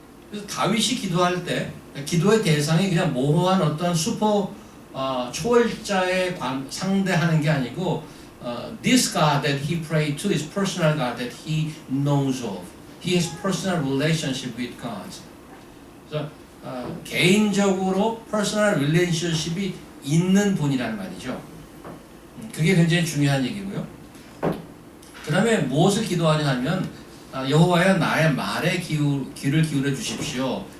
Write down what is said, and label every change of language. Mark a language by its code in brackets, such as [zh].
[ko] 그래서 다윗이 기도할 때 기도의 대상이 그냥 모호한 어떤 슈퍼 초월자에 상대하는 게 아니고 [en] this God that he prayed to is personal God that he knows of. He has personal relationship with God. [ko] 그래서 개인적으로 personal relationship이 있는 분이란 말이죠. 그게 굉장히 중요한 얘기고요. 그 다음에 무엇을 기도하냐 하면 여호와여 나의 말에 귀를 기울여 주십시오.